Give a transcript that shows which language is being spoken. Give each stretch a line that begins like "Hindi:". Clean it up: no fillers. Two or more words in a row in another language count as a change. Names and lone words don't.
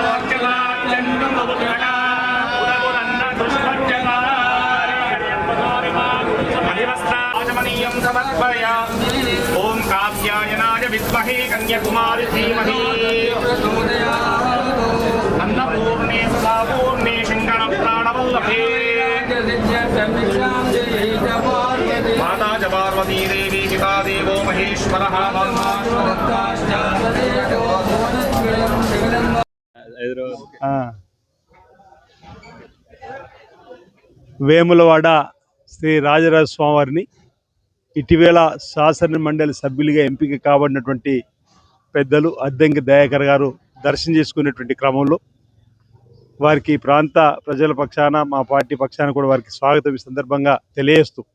Sanskrit: ओम कात्यायनाय विद्महे कन्याकुमारी धीमहि अन्नपूर्णे सदापूर्णे शंकर प्राणवल्लभे माता च पार्वती देवी पिता देवो महेश्वरः
Telugu: వేములవాడ శ్రీ రాజరాజ స్వామివారిని ఇటీవల శాసన మండలి సభ్యులుగా ఎంపిక కాబడినటువంటి పెద్దలు అద్దంకి దయాకర్ గారు దర్శనం చేసుకునేటువంటి క్రమంలో వారికి ప్రాంత ప్రజల పక్షాన మా పార్టీ పక్షాన కూడా వారికి స్వాగతం ఈ సందర్భంగా తెలియజేస్తూ